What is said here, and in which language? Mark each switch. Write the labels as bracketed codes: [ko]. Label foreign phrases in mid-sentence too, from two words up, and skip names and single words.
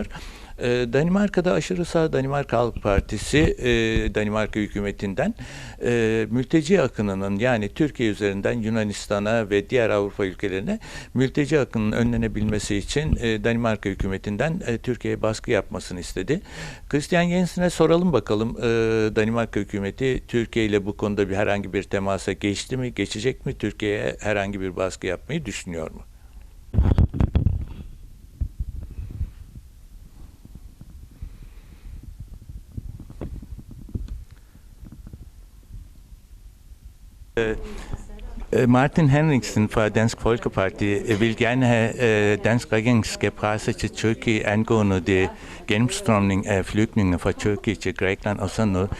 [tr] Danimarka'da aşırı sağ Danimarka Halk Partisi Danimarka hükümetinden mülteci akınının yani Türkiye üzerinden Yunanistan'a ve diğer Avrupa ülkelerine mülteci akının önlenebilmesi için Danimarka hükümetinden Türkiye'ye baskı yapmasını istedi. Kristian Jensen'e soralım bakalım Danimarka hükümeti Türkiye ile bu konuda herhangi bir temasa geçti mi, geçecek mi, Türkiye'ye herhangi bir baskı yapmayı düşünüyor mu? [da] Martin Henriksen fra Dansk Folkeparti vil gerne have dansk regering skal presse til Tyrkiet angående det gennemstrømning af flygtninge fra Tyrkiet til Grækenland og sådan noget.